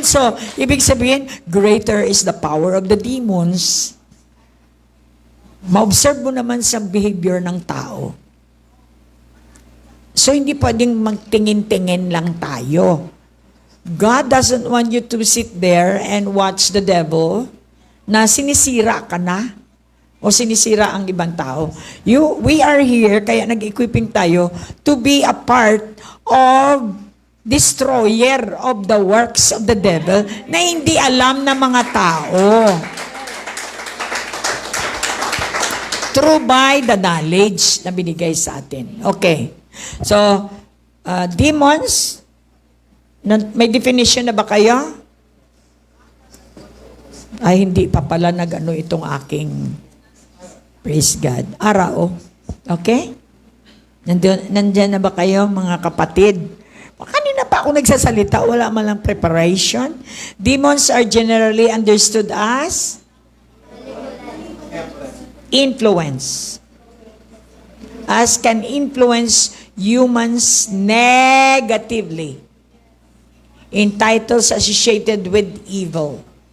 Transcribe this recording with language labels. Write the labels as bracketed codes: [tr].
[en] So, [tl] ibig sabihin, [en] greater is the power of the demons. [tl] Ma-observe mo naman sa behavior ng tao. [en] So, [tl] hindi pwedeng magtingin-tingin lang tayo. [en] God doesn't want you to sit there and watch the devil [tl] na sinisira ka na o sinisira ang ibang tao. [en] We are here, [tl] kaya nag-equipping tayo [en] to be a part of destroyer of the works of the devil [tl] na hindi alam ng mga tao. [en] Through by the knowledge [tl] na binigay sa atin. [en] Okay. [tl] So, demons, may definition na ba kayo? Ay, hindi pa pala itong aking [en] praise God. [tl] Arao. Okay? Nandiyan na ba kayo, mga kapatid? Kanina pa ako nagsasalita, wala man lang preparation. [en] Demons are generally understood as influence. As can influence humans negatively in titles associated with evil.